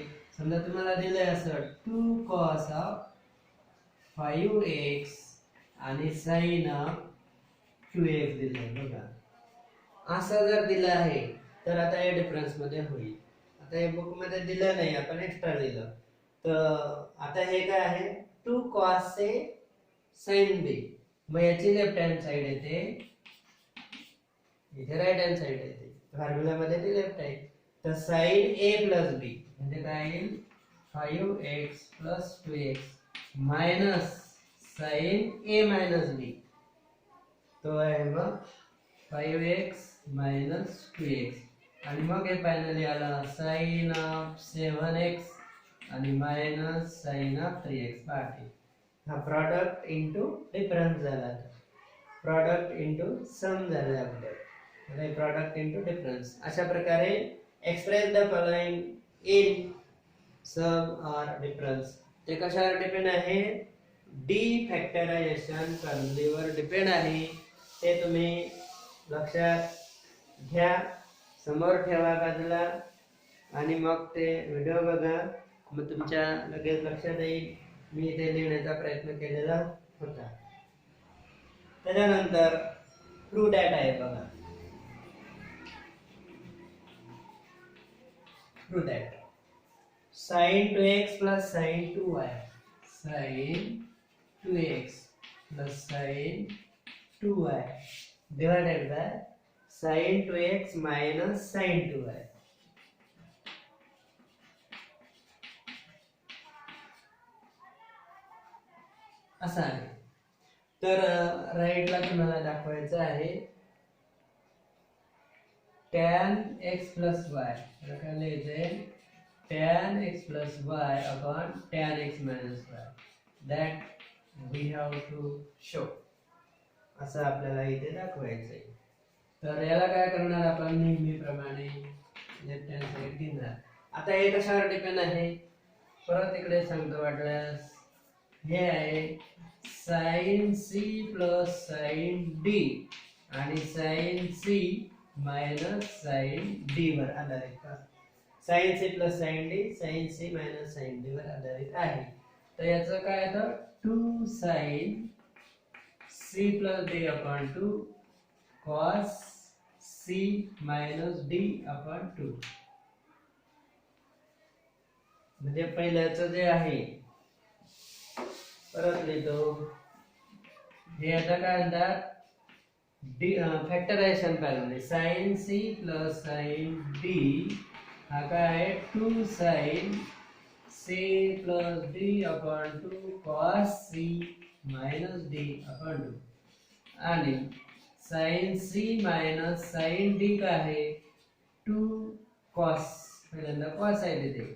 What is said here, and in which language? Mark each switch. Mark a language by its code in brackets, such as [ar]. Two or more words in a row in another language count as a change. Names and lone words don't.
[mr] समजा तुम्हाला दिलंय असं [en] 2 cos of 5x [mr] आणि [en] sin of 2x [mr] दिलंय बघा. असं जर दिलं आहे तर आता हे डिफरन्स मध्ये होईल. आता हे बुक मध्ये दिलं नाही, आपण एक्स्ट्रा दिलं. तर आता हे काय आहे? [en] 2 cos a sin b. [mr] मग याची [en] left hand side [mr] येते, इथे [en] right hand side [mr] येते. फॉर्म्युला मध्ये ती लेफ्ट आहे. तर [en] sin a plus b [mr] म्हणजे काय येईल? [en] 5x plus 2x minus sin a minus b. [mr] तो आहे मग [en] 5x minus 2x [mr] आणि मग हे फायनली आला [en] sin of 7x [mr] आणि मायनस [en] sin of 3x. [mr] बाकी हा [en] product into difference [mr] झाला, [en] product into sum [mr] झाला आपलं. म्हणजे [en] product into difference. [mr] अशा प्रकारे [en] express the following in sum and difference. [mr] ते कशावर डिपेंड आहे? [en] de factorization [mr] फॉर्म्युलेवर डिपेंड आहे. ते तुम्ही लक्षात घ्या, समोर ठेवा बाजूला आणि मग ते व्हिडिओ बघा. मग तुमच्या लगेच लक्षात येईल. मी ते लिहिण्याचा प्रयत्न केलेला होता. त्याच्यानंतर [en] prove that [mr] आहे बघा. [en] prove that sin 2x plus sin 2y, sin 2x plus sin 2y divided by sin 2x minus sin 2y. [mr] असं आहे. तर राईटला तुम्हाला दाखवायचं आहे [en] tan x plus y. [mr] काय लिहायचंय? [en] tan x plus y upon tan x minus y. That we have to show. [mr] असं आपल्याला इथे दाखवायचंय. तर याला काय करणार आपण? नेहमीप्रमाणे [en] left hand side [mr] घेणार. आता हे कशावर डिपेंड आहे? परत इकडे सांगतो वाटल्यास. हे आहे [en] sin c plus sin d [mr] आणि [en] sin c minus sin d [mr] वर आधारित का? [en] sin c plus sin d, sin c minus sin d [mr] वर आधारित आहे. तर याचं काय आहे? [en] 2 sin c plus d upon 2 cos c minus d upon 2. [mr] म्हणजे पहिल्याचं जे आहे परत लिहितो. हे आता काय म्हणतात? [en] factorization formula. sin c plus sin d [mr] हा काय आहे? [en] 2 sin c plus d upon 2 cos c minus d upon 2 आणि sin c minus sin d [mr] काय आहे? 2 cos. पहिल्यांदा cos आहे तिथे.